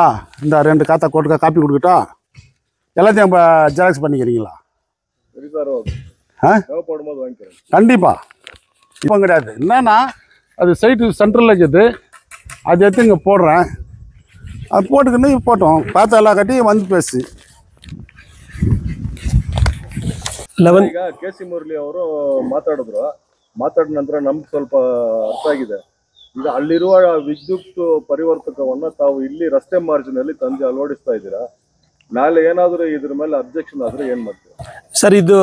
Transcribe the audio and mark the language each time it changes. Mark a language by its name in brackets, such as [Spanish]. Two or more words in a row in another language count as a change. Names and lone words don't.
[Tamil] இந்த 2 காத்தா காப்பி கொடுக்கட்டா, எல்லாத்தையும் ஜெராக்ஸ் பண்ணிக்கிறீங்களா? சரி சார், தேவைப்படும்போது வாங்கிக்கிறேன். கண்டிப்பாக. இப்போ கிடையாது, என்னன்னா அது சைட்டு சென்ட்ரலில் இருக்குது, அது எடுத்து இங்கே போடுறேன். அது போட்டுக்கின்னு போட்டோம், பார்த்தா எல்லாம் கட்டி வந்து பேசி 11 [Kannada] ಈಗ KC ಮುರಳಿ ಅವರು ಮಾತಾಡಿದ್ರು. ಮಾತಾಡಿದ ನಂತರ ನಮ್ಗೆ ಸ್ವಲ್ಪ ಅರ್ಥ ಆಗಿದೆ. ಈಗ ಅಲ್ಲಿರುವ ವಿದ್ಯುತ್ ಪರಿವರ್ತಕವನ್ನ ತಾವು ಇಲ್ಲಿ ರಸ್ತೆ ಮಾರ್ಜಿನಲ್ಲಿ ತಂದು ಅಳವಡಿಸ್ತಾ ಇದ್ದೀರಾ. ನಾಳೆ ಏನಾದರೂ ಇದ್ರ ಮೇಲೆ ಅಬ್ಜೆಕ್ಷನ್ ಆದ್ರೆ ಏನ್ ಮಾಡ್ತೀರಾ